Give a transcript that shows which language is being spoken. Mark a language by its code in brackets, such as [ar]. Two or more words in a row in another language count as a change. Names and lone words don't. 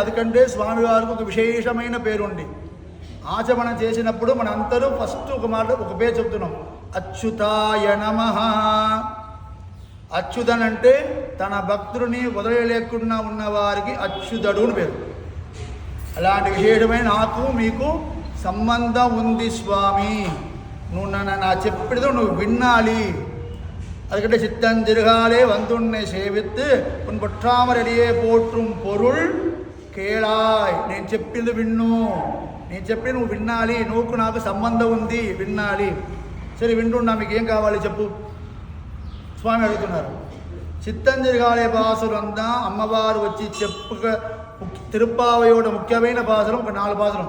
[te] అందుకంటే స్వామివారికి ఒక విశేషమైన పేరుండి ఆచమనం చేసినప్పుడు మనందరూ ఫస్ట్ ఒక మాట ఒక పేరు చెప్తున్నాం, అచ్యుతాయ నమః. అచ్యుతన్ అంటే తన భక్తుడిని వదిలేయలేకుండా ఉన్నవారికి అచ్యుతుడు అని పేరు. అలాంటి విశేషమైన నాకు మీకు సంబంధం ఉంది స్వామి, నువ్వు నా చెప్పేదో నువ్వు వినాలి. [ta] அதுக்கிட்ட சித்தஞ்சிறுகாலே வந்துன்னை சேவித்து உன் பொற்றாமரடியே போற்றும் பொருள் కేళాయ్. [te] నేను చెప్పింది విన్ను, నేను చెప్పి నువ్వు వినాలి, నువ్వుకు నాకు సంబంధం ఉంది వినాలి. సరే వింటున్నా, మీకు ఏం కావాలి చెప్పు స్వామి అడుగుతున్నారు. చిత్తంజరిగాలే పాసులంతా అమ్మవారు వచ్చి చెప్పుక తిరుప్పావయోడ ముఖ్యమైన పాసురం ఒక 4 పాసురం.